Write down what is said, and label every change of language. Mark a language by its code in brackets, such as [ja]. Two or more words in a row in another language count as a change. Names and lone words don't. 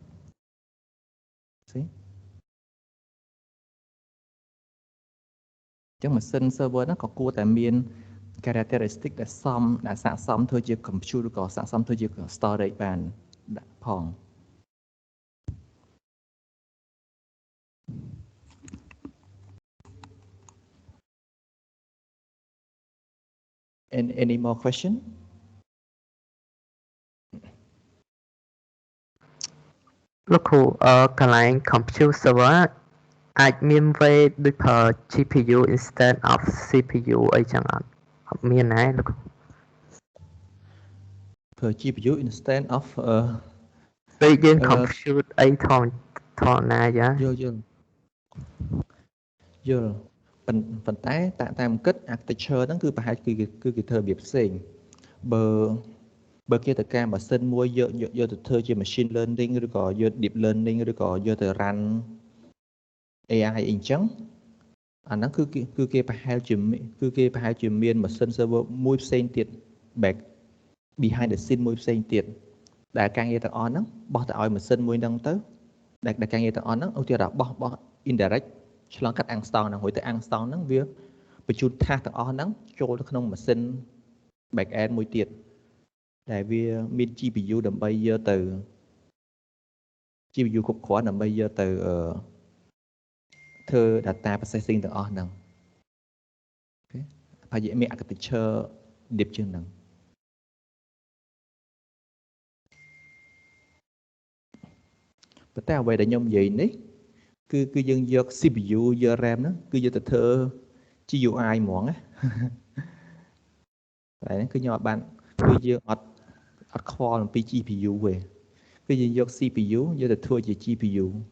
[km] See ចឹងម៉ាស៊ីន server ហ្នឹងក៏គួរតែមាន characteristic ដែលស័ក្តិសមធ្វើជា compute ឬក៏ស័ក្តិសមធ្វើជា storage បានដាក់ផង [en] Any more question [km] លោកគ្រូកន្លែង compute server អាចមាន way ដូចប្រើ [en] GPU instead of CPU [km] អីចឹងអត់មានណាលោកគ្រូ [en] ប្រើ GPU instead of [km] ពេលយើង compute អីធម្មតាចា យល់ប៉ុន្តែតាមគិត architecture ហ្នឹងគឺប្រហែលគឺគេធ្វើរបៀបផ្សេងបើគេទៅការម៉ាស៊ីនមួយយកទៅធ្វើជា [en] machine learning [km] ឬក៏ យក [en] deep learning [km] ឬក៏យកទៅ [en] run AI [km] អីចឹងអាហ្នឹងគឺគេប្រហែលជាមានម៉ាស៊ីន server មួយផ្សេងទៀត [en] back behind the scene [km] មួយផ្សេងទៀតដែលការងារទាំងអស់ហ្នឹងបោះទៅឲ្យម៉ាស៊ីនមួយហ្នឹងទៅដែលការងារទាំងអស់ហ្នឹងឧទាហរណ៍បោះ indirect ឆ្លងកាត់ Angstrom ហ្នឹងហើយទៅ Angstrom ហ្នឹងវាបញ្ជូន task ទាំងអស់ហ្នឹងចូលទៅក្នុងម៉ាស៊ីន [en] back end [km] មួយទៀតដែលវាមាន GPU ដើម្បីយកទៅ GPU គ្រប់គ្រាន់ដើម្បីយកទៅធ្វើ [en] data processing [km] ទាំងអស់ហ្នឹងអូខេប្រហែលមាន [en] architecture deep [km] ជាងហ្នឹង ប៉ុន្តែអ្វីដែលខ្ញុំនិយាយនេះគឺយើងយក CPU យក RAM ហ្នឹងគឺយកទៅធ្វើ GUI ហ្មងណាតែគឺខ្ញុំអត់បានគឺយើងអត់ខ្វល់អំពី GPU ទេគឺយើងយក CPU យកទៅធ្វើជា GPU